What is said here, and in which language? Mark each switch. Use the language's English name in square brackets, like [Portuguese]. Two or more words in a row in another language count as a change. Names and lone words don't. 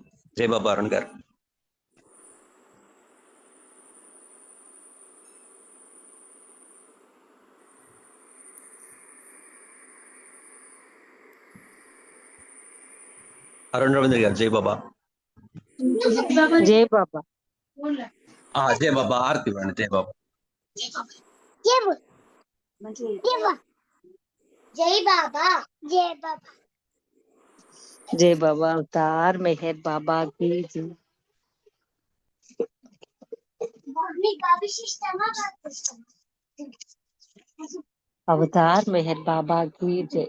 [Telugu] జై బాబా అరుణ్ గారు. అరుణ్ రవీంద్ర గారు జై బాబా. జై బాబా. జై బాబా ఆరతి ఇవ్వండి. జై బాబా. [Hindi] जय बाबा, जय बाबा, जय बाबा। अवतार मेहर बाबा की जय। अवतार मेहर बाबा की जय।